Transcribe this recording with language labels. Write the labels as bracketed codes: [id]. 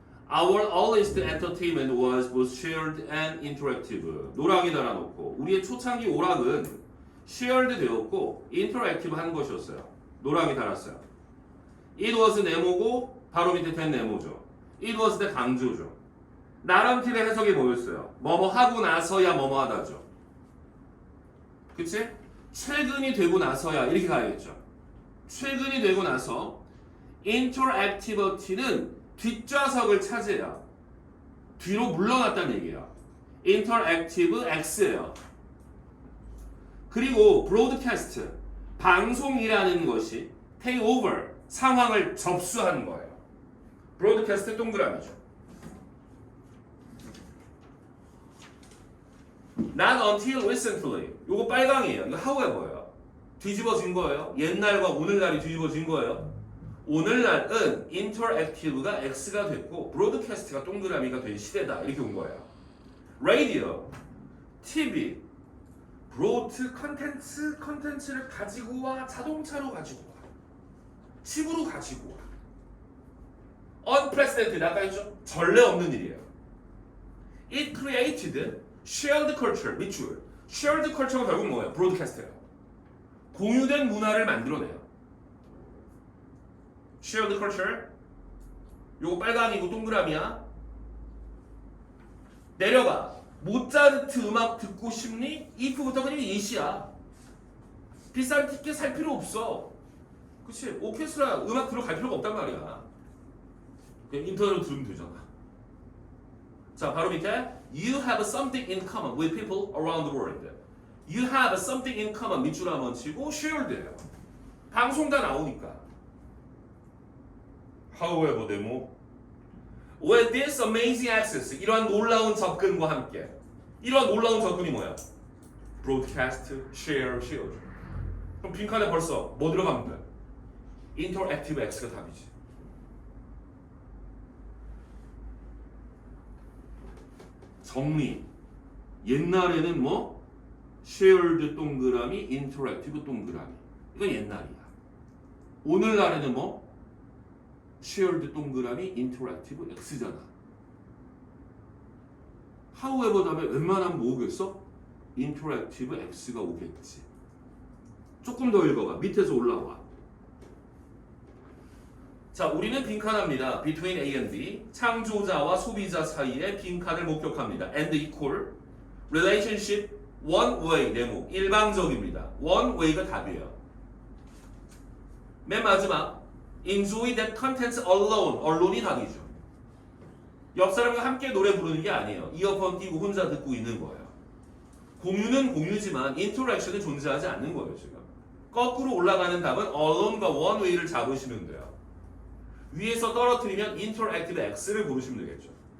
[en] Our earliest entertainment was both shared and interactive. [ko] 노랑이 달아놓고 우리의 초창기 오락은 shared 되었고 interactive 한 것이었어요. 노랑이 달았어요. [en] It was [ko] 네모고 바로 밑에 된 네모죠. [en] It was [ko] 대 강조죠. 나름대로 해석이 뭐였어요? 뭐뭐 하고 나서야 뭐뭐 하다죠. 그치? 최근이 되고 나서야 이렇게 가야겠죠. 최근이 되고 나서 interactivity는 뒷좌석을 차지해요. 뒤로 물러났다는 얘기예요. interactive X예요. 그리고 broadcast 방송이라는 것이 take over 상황을 접수하는 거예요. broadcast 동그라미죠. [en] Not until recently. [ko] 요거 빨강이에요. 이거 however예요. 뒤집어진 거예요. 옛날과 오늘날이 뒤집어진 거예요. 오늘날은 interactive가 X가 됐고 broadcast가 동그라미가 된 시대다. 이렇게 온 거예요. radio, TV, brought 컨텐츠를 가지고 와, 자동차로 가지고 와, 집으로 가지고 와. unprecedented 아까 했죠? 전례 없는 일이에요. [en] It created shared culture. [ko] 밑줄. shared culture가 결국 뭐예요? broadcast예요. 공유된 문화를 만들어내요. [en] shared culture. [ko] 요거 빨강이고 동그라미야. 내려가. 모차르트 음악 듣고 싶니? if부터 그냥 예시야. 비싼 티켓 살 필요 없어. 그치? 오케스트라 음악 들어갈 필요가 없단 말이야. 그냥 인터넷으로 들으면 되잖아. 자, 바로 밑에 [en] You have something in common with people around the world. You have something in common [ko] 밑줄 한번 치고 [en] shared예요. [ko] 방송 다 나오니까. However, 데모. [en] With this amazing access, [ko] 이러한 놀라운 접근과 함께, 이러한 놀라운 접근이 뭐야? [en] Broadcast, share, share. [ko] 그럼 빈칸에 벌써 뭐 들어가면 돼? Interactive X가 답이지. 정리. 옛날에는 뭐? shared 동그라미, interactive 동그라미. 이건 옛날이야. 오늘날에는 뭐? shared 동그라미 interactive X잖아. however 다음에 웬만하면 뭐 오겠어? interactive X가 오겠지. 조금 더 읽어봐. 밑에서 올라와. 자, 우리는 빈칸합니다. [en] between A and B. [ko] 창조자와 소비자 사이의 빈칸을 목격합니다. [en] and equal relationship one way 네모. [ko] 일방적입니다. one way가 답이에요. 맨 마지막 [en] enjoy that content alone. [ko] 언론이 답이죠. 옆 사람과 함께 노래 부르는 게 아니에요. 이어폰 끼고 혼자 듣고 있는 거예요. 공유는 공유지만 인터랙션은 존재하지 않는 거예요. 지금 거꾸로 올라가는 답은 alone과 one way를 잡으시면 돼요. 위에서 떨어뜨리면 interactive X를 고르시면 되겠죠.